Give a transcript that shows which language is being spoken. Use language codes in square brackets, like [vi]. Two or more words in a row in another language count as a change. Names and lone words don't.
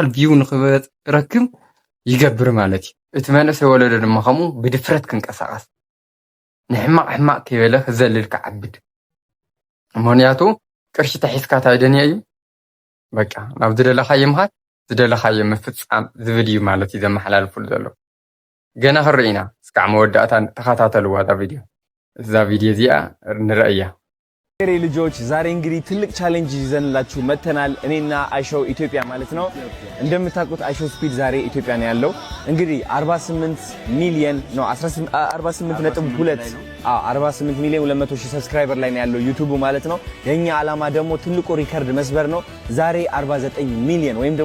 [ti] ቪው ንክረክብ ይገብር ማለት እዩ እቲ መንእሰይ ወለዶ ድማ ከምኡ ብድፍረት ክንቀሳቀስ ንሕማቅ ሕማቅ ከይበለ ክዘልል ክዓብድ ምክንያቱ ቅርሺ ተሒዝካ ታይደንያ እዩ በቃ ናብ ዝደለኻዮ ምኻድ ዝደለኻዮ ምፍፃም ዝብል እዩ ማለት እዩ ዘመሓላልፉሉ ዘሎ ገና ክርኢና እስካዕ መወዳእታ ተኸታተልዋ እዛ ቪድዮ እዚኣ ንረእያ [am] ሬ ልጆች ዛሬ እንግዲህ ትልቅ ቻሌንጅ ይዘንላችሁ መተናል እኔና አይሾው ኢትዮጵያ ማለት ነው እንደምታውቁት አይሾው ስፒድ ዛሬ ኢትዮጵያ ነው ያለው እንግዲህ 48 ሚሊዮን ነው 48.2 48 ሚሊዮን 200 ሺህ ሰብስክራይበር ላይ ነው ያለው ዩቲዩብ ማለት ነው የኛ ዓላማ ደግሞ ትልቁ ሪከርድ መስበር ነው ዛሬ 49 ሚሊዮን ወይም